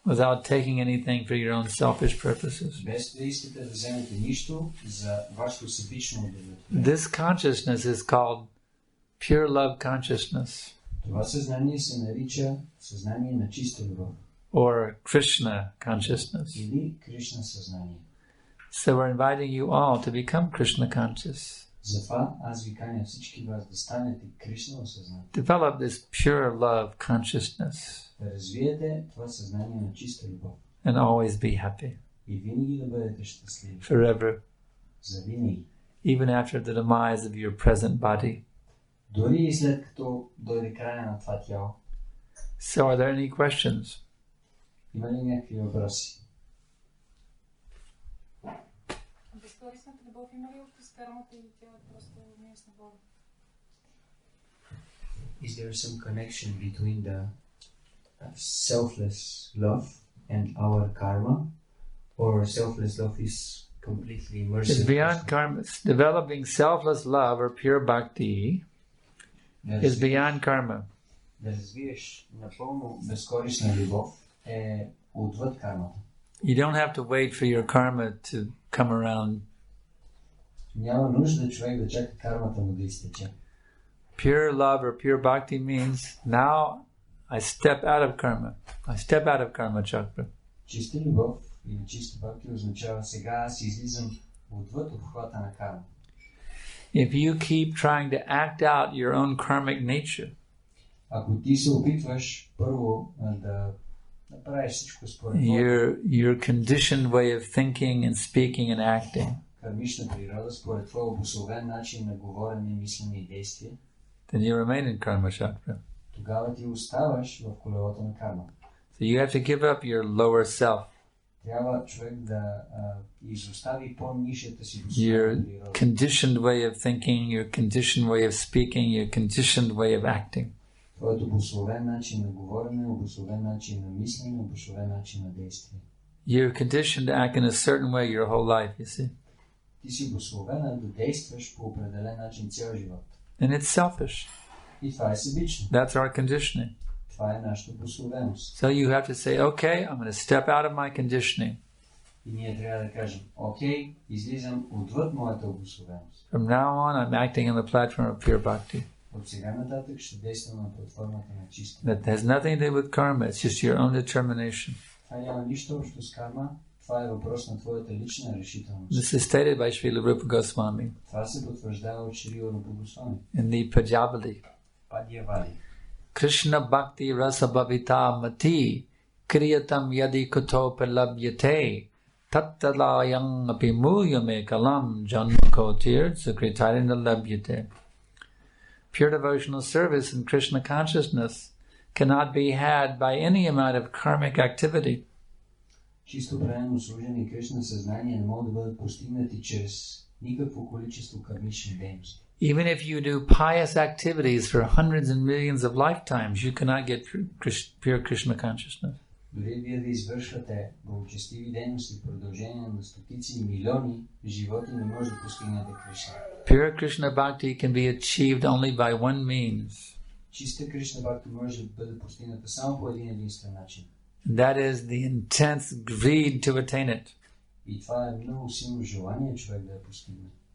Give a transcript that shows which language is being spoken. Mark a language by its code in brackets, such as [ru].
[en] without taking anything for your own selfish purposes. [bg] Без да искате да вземете нищо за вашето себично удовлетворение. [en] This consciousness is called pure love consciousness [bg] Това съзнание се нарича съзнание на чиста любов [en] or Krishna consciousness. [bg] или Кришна съзнание. [en] So we're inviting you all to become Krishna conscious. [bg] Затова аз ви каня всички вас да станете Кришна осъзнати. [en] Develop this pure love consciousness [bg] Да развиете това съзнание на чиста любов. [en] and always be happy [bg] И винаги да бъдете щастливи. [en] forever, [bg] За винаги. [en] even after the demise of your present body. [bg] Дори и след като дойде края на това тяло. [en] So are there any questions? [bg] Има ли някакви въпроси? Безкорисната любов има ли общо с кармата или тя е просто неясна воля? [en] Is there some connection between the selfless love and our karma? Or selfless love is completely It's merciful? beyond karma. Developing selfless love or pure bhakti is beyond karma. [bg] Да развиеш напълно безкорисна любов е отвъд кармата. [en] You don't have to wait for your karma to come around. [bg] Няма нужда човек да чака кармата му да изтече. [en] Pure love or pure bhakti means now I step out of karma. I step out of karma chakra. [bg] Чиста любов или чиста бхакти означава сега аз излизам отвъд обхвата на карма. [en] If you keep trying to act out your own karmic nature, [bg] Ако ти се опитваш първо да направиш всичко според [en] your conditioned way of thinking and speaking and acting, [bg] кармична природа, според твой обусловен начин на говорене, мислене и действие, [en] then you remain in karma chakra. [bg] тогава ти оставаш в колелото на карма. [en] So you have to give up your lower self, [bg] Трябва човек да изостави по-нишата си [en] your [bg] обусловена природа. [en] conditioned way of thinking, your conditioned way of speaking, your conditioned way of acting. [bg] Твоят обусловен начин на говорене, обусловен начин на мислене, обусловен начин на действие. [en] You're conditioned to act in a certain way your whole life, you see. [bg] Ти си обусловена да действаш по определен начин цял живот. [en] And it's selfish. [bg] И това е себично. [en] That's our conditioning. [bg] Това е нашата обусловеност. [en] So you have to say, okay, I'm going to step out of my conditioning. [bg] И ние трябва да кажем, окей, излизам отвъд моята обусловеност. [en] From now on, I'm acting on the platform of pure bhakti. [bg] От сега нататък ще действам на платформата на чиста. [en] That has nothing to do with karma. It's just your own determination. [bg] Това няма нищо общо с карма. Това е въпрос на твоята лична решителност. [en] This is stated by Srila Rupa Goswami [bg] Това се потвърждава от Шрила Рупа Госвами. [en] in the Pajavali. [bg] Падьявали. [sa] Krishna Bhakti Rasa Bhavita Mati Kriyatam Yadi Kuto Palabhyate Tattalayang Apimuyame Kalam Janmakotir Sakritarina Labhyate. [en] Pure devotional service in Krishna consciousness cannot be had by any amount of karmic activity. [bg] Чисто правилно служение и Кришна съзнание не могат да бъдат постигнати чрез никакво количество кармични дейности. [en] Even if you do pious activities for hundreds and millions of lifetimes, you cannot get pure Krishna consciousness. [bg] Дори вие да извършвате благочестиви дейности в продължение на стотици и милиони животи, не може да постигнете Кришна. [en] Pure Krishna bhakti can be achieved only by one means. [bg] Чиста Кришна бхакти може да бъде постигната само по един единствен начин. [en] That is the intense greed to attain it. [bg] И това е много силно желание човек да я постигне.